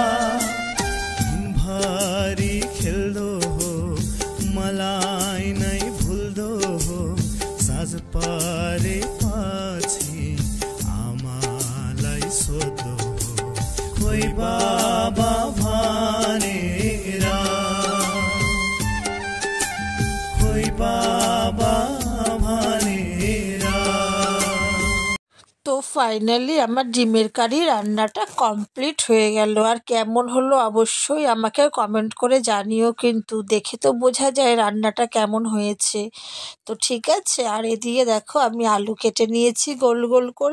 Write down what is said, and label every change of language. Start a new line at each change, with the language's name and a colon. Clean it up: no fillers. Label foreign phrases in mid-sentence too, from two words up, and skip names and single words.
Nepali: दिनभरि खेल्दो हो मलाई नै भुल्दो हो साँझ परे पछि आमालाई सोध्दो हो खोइ बाबा भनेर खोइ बाबा भनेर।
Bangla: তো ফাইনালি আমার ডিমের কারি রান্নাটা কমপ্লিট হয়ে গেল। আর কেমন হলো অবশ্যই আমাকে কমেন্ট করে জানিও, কিন্তু দেখে তো বোঝা যায় রান্নাটা কেমন হয়েছে। তো ঠিক আছে। আর এদিকে দেখো আমি আলু কেটে নিয়েছি গোল গোল করে।